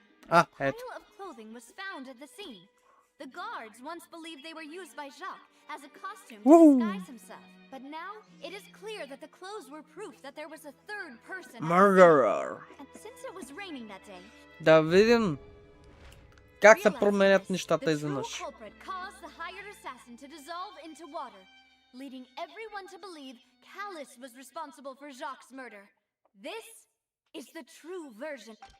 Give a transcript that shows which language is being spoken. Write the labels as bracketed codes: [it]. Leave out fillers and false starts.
[en] A pile of clothing was found at the scene. The guards once believed they were used by Jacques as a costume to disguise himself. But now, it is clear that the clothes were proof that there was a third person. Murderer. And since it was raining that day, [bg] Да видим как се променят нещата изведнъж. [en] the true culprit caused the hired assassin to dissolve into water, leading everyone to believe Callus was responsible for Jacques' murder. This is the true version.